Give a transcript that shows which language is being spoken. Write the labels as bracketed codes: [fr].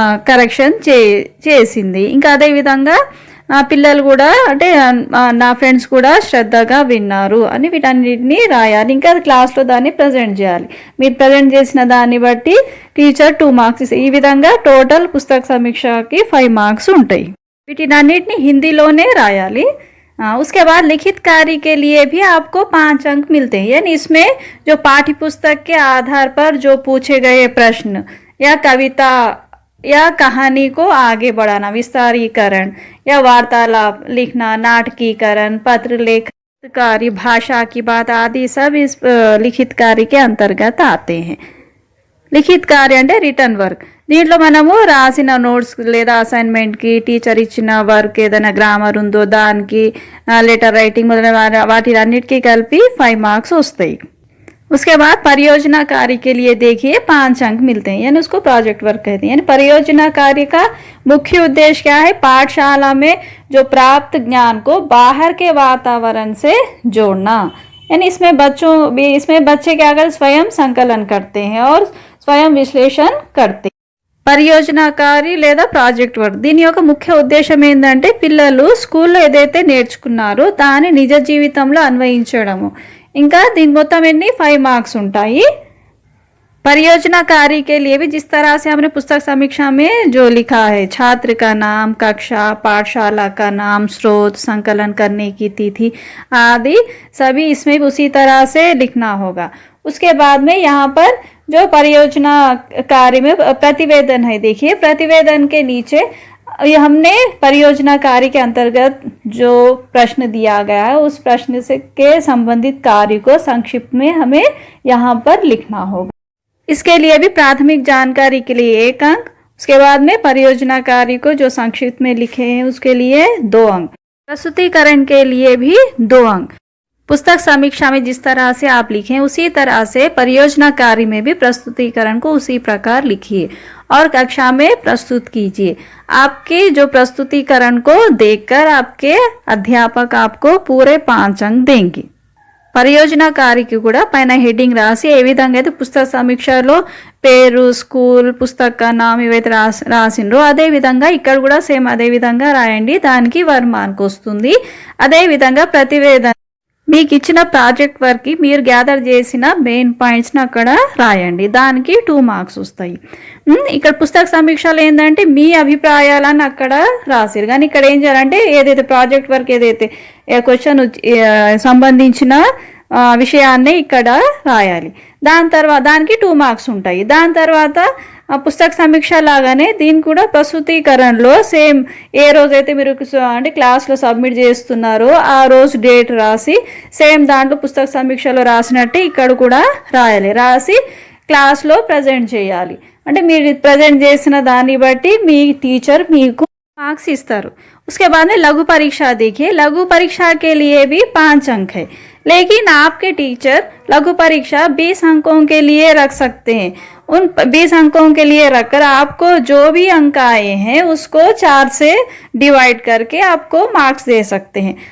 [te] Correction చేసింది, ఇంకా అదేవిధంగా పిల్లలు కూడా అంటే నా ఫ్రెండ్స్ కూడా శ్రద్ధగా విన్నారు అని వీటన్నిటిని రాయాలి। ఇంకా క్లాస్లో దాన్ని ప్రజెంట్ చేయాలి। మీరు ప్రజెంట్ చేసిన దాన్ని బట్టి టీచర్ 2 మార్క్స్ ఇస్తాయి। ఈ విధంగా టోటల్ పుస్తక సమీక్షకి 5 మార్క్స్ ఉంటాయి। వీటినన్నిటిని హిందీలోనే రాయాలి। [hi] उसके बाद लिखित कार्य के लिए भी आपको 5 अंक मिलते हैं, यानी इसमें जो पाठ्य पुस्तक के आधार पर जो पूछे गए प्रश्न या कविता या कहानी को आगे बढ़ाना, विस्तारीकरण या वार्तालाप लिखना, नाटकीकरण, पत्र लेखन कार्य, भाषा की बात आदि सब इस लिखित कार्य के अंतर्गत आते हैं। [te] లిఖిత్ కార్య అంటే రిటర్న్ వర్క్, దీంట్లో మనము రాసిన నోట్స్ లేదా అసైన్మెంట్కి టీచర్ ఇచ్చిన వర్క్ ఏదైనా గ్రామర్ ఉందో దానికి లెటర్ రైటింగ్ మొదలైన వాటి అన్నిటికీ కలిపి 5 మార్క్స్ వస్తాయి। [hi] उसके बाद परियोजना कार्य के लिए देखिए 5 अंक मिलते हैं, यानी उसको प्रोजेक्ट वर्क कहते हैं। यानी परियोजना कार्य का मुख्य उद्देश्य क्या है, पाठशाला में जो प्राप्त ज्ञान को बाहर के वातावरण से जोड़ना, यानी इसमें बच्चे क्या कर स्वयं संकलन करते हैं और स्वयं विश्लेषण करते। [te] పరియోజన కార్య లేదా ప్రాజెక్ట్ వర్క్ దీని యొక్క ముఖ్య ఉద్దేశం ఏంటంటే పిల్లలు స్కూల్లో ఏదైతే నేర్చుకున్నారో దాన్ని నిజ జీవితంలో అన్వయించడము। ఇంకా దీని మొత్తం ఎన్ని 5 మార్క్స్ ఉంటాయి। [hi] परियोजना कार्य के लिए भी जिस तरह से हमने पुस्तक समीक्षा में जो लिखा है, छात्र का नाम, कक्षा, पाठशाला का नाम, स्रोत, संकलन करने की तिथि आदि सभी इसमें भी उसी तरह से लिखना होगा। उसके बाद में यहाँ पर जो परियोजना कार्य में प्रतिवेदन है, देखिए प्रतिवेदन के नीचे ये हमने परियोजना कार्य के अंतर्गत जो प्रश्न दिया गया है उस प्रश्न से के संबंधित कार्य को संक्षिप्त में हमें यहाँ पर लिखना होगा। इसके लिए भी प्राथमिक जानकारी के लिए 1 अंक, उसके बाद में परियोजना कार्य को जो संक्षिप्त में लिखे हैं उसके लिए 2 अंक, प्रस्तुतिकरण के लिए भी 2 अंक। पुस्तक समीक्षा में जिस तरह से आप लिखें उसी तरह से परियोजना कार्य में भी प्रस्तुतिकरण को उसी प्रकार लिखिए और कक्षा में प्रस्तुत कीजिए। आपके जो प्रस्तुतिकरण को देखकर आपके अध्यापक आपको पूरे 5 अंक देंगे। [te] పరియోజన కార్యకి కూడా పైన హెడ్డింగ్ రాసి ఏ విధంగా అయితే పుస్తక సమీక్షలో పేరు, స్కూల్, పుస్తక నామ్ ఇవైతే రాసిండ్రో అదే విధంగా ఇక్కడ కూడా సేమ్ అదే విధంగా రాయండి, దానికి 1 మార్క్ వస్తుంది। అదే విధంగా ప్రతివేదన మీకు ఇచ్చిన ప్రాజెక్ట్ వర్క్కి మీరు గ్యాదర్ చేసిన మెయిన్ పాయింట్స్ని అక్కడ రాయండి, దానికి 2 మార్క్స్ వస్తాయి। ఇక్కడ పుస్తక సమీక్షలో ఏంటంటే మీ అభిప్రాయాలను అక్కడ రాసిరు, కానీ ఇక్కడ ఏం చేయాలంటే ఏదైతే ప్రాజెక్ట్ వర్క్ ఏదైతే క్వశ్చన్ సంబంధించిన విషయాన్ని ఇక్కడ రాయాలి. దానికి 2 మార్క్స్ ఉంటాయి. దాని తర్వాత పుస్తక సమీక్ష లాగానే దీని కూడా ప్రస్తుతీకరణలో సేమ్ ఏ రోజైతే మీరు అంటే క్లాస్లో సబ్మిట్ చేస్తున్నారో ఆ రోజు డేట్ రాసి సేమ్ దాంట్లో పుస్తక సమీక్షలో రాసినట్టు ఇక్కడ కూడా రాయాలి. రాసి క్లాస్లో ప్రజెంట్ చేయాలి. అంటే మీరు ప్రజెంట్ చేసిన దాన్ని బట్టి మీ టీचर మీకు मार्क्स इस्तारू. [hi] उसके बाद में लघु परीक्षा देखिए. लघु परीक्षा के लिए भी 5 अंक है, लेकिन आपके टीचर लघु परीक्षा 20 अंकों के लिए रख सकते हैं. उन 20 अंकों के लिए रखकर आपको जो भी अंक आए हैं उसको 4 से डिवाइड करके आपको मार्क्स दे सकते हैं.